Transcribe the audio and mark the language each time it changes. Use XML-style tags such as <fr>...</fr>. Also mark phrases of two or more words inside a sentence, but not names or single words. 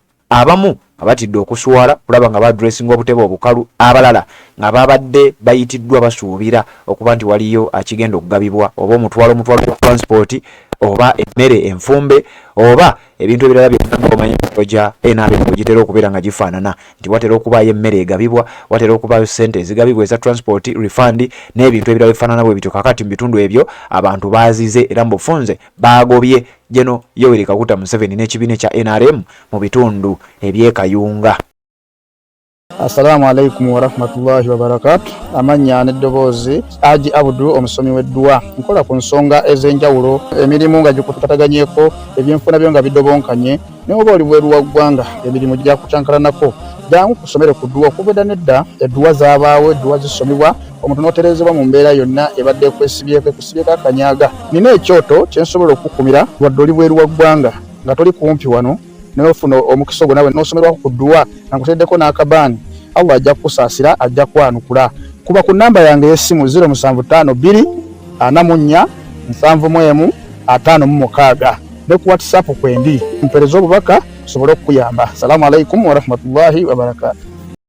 <lg>Abamu abatidde okuswala kulaba nga badressinga obutebe obukalu, abalala nga babadde bayitiddwa basuubira okuba nti waliyo akigenda okugabibwa oba omutwalo gwa transport oba emmere enfumbe oba ebintu ebirala byonna omanyi oja NRM gitera okubeera nga gifaanana nti watera okubaayo emmere egabibwa, watera okubaayo ssente ezigabibwa eza</lg> <en>transport refund</en> <lg>n'ebintu ebirala bifaanana bwe bityo. Kakati mu bitundu ebyo abantu baazize era mu bufunze baagobye Jeno Yoweri Kaguta Museveni n'ekibiina kya NRM mu bitundu ebyekayunga.</lg> <ar>السلام عليكم ورحمة الله وبركاته.</ar> <lg>Amanya n'eddoboozi Haji Abdu omusomi w'edduwa. Nkola ku nsonga ez'enjawulo emirimu nga gikutataganyeko ebyenfuna byo nga bidobonkanye ne oba oli bweru wa ggwanga emirimu gya kucankalanako jangu kusomere ku dduwa okubeda nedda edduwa zaabaawo edduwa zisomibwa omuntu n'oterezebwa mu mbeera yonna ebadde ekusibyeko akanyaga. Nina ekyoto kye nsobola okukumira wadde oli bweru wa ggwanga nga toli kumpi wano n'ofuna omukisa ogwo nawe n'osomerwako ku dduwa nga nkuteddeko n'akabaani Allah ajja kusaasira ajja kwanukula. Kuba ku namba yange y'essimu 0752 44 71 56 ne ku WhatsApp kwendi mpereza obubaka sobole okuyamba.</lg> <ar>السلام عليكم ورحمة الله وبركاته.</ar>